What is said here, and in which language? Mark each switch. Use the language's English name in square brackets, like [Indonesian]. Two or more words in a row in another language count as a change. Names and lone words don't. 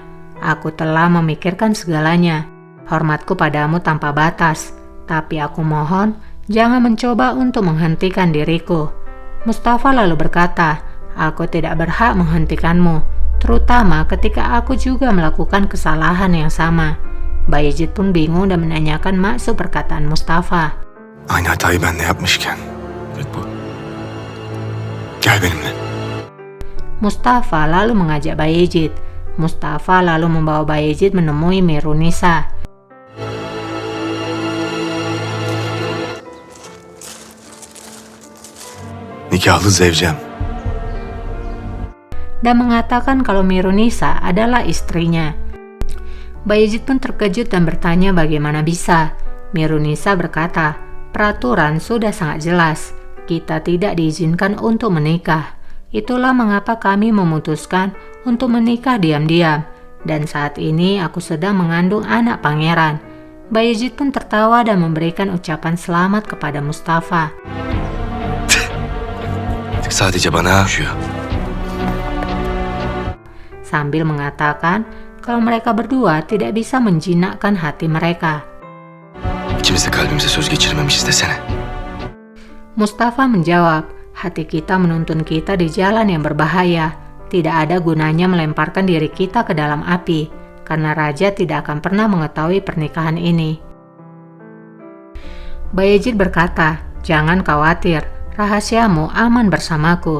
[Indonesian] Aku telah memikirkan segalanya. Hormatku padamu tanpa batas, tapi aku mohon jangan mencoba untuk menghentikan diriku. Mustafa lalu berkata, aku tidak berhak menghentikanmu, terutama ketika aku juga melakukan kesalahan yang sama. Bayezid pun bingung dan menanyakan maksud perkataan Mustafa. [Turkish] Aynı hatayı ben de yapmışken. Evet bu. Gel benimle. [Indonesian] Mustafa lalu mengajak Bayezid. Mustafa lalu membawa Bayezid menemui Mirunisa. [Turkish] Nikahlı zevcem. [Indonesian] Dan mengatakan kalau Mirunisa adalah istrinya. Bayezid pun terkejut dan bertanya bagaimana bisa. Mirunisa berkata, peraturan sudah sangat jelas. Kita tidak diizinkan untuk menikah. Itulah mengapa kami memutuskan untuk menikah diam-diam. Dan saat ini aku sedang mengandung anak pangeran. Bayezid pun tertawa dan memberikan ucapan selamat kepada Mustafa. [Turkish] Sadece bana düşüyor. [Indonesian] Sambil mengatakan kalau mereka berdua tidak bisa menjinakkan hati mereka. [Turkish] İkimiz de kalbimize söz geçirmemişiz desene. [Indonesian] Mustafa menjawab, hati kita menuntun kita di jalan yang berbahaya. Tidak ada gunanya melemparkan diri kita ke dalam api, karena raja tidak akan pernah mengetahui pernikahan ini. Bayezid berkata, jangan khawatir, rahasiamu aman bersamaku.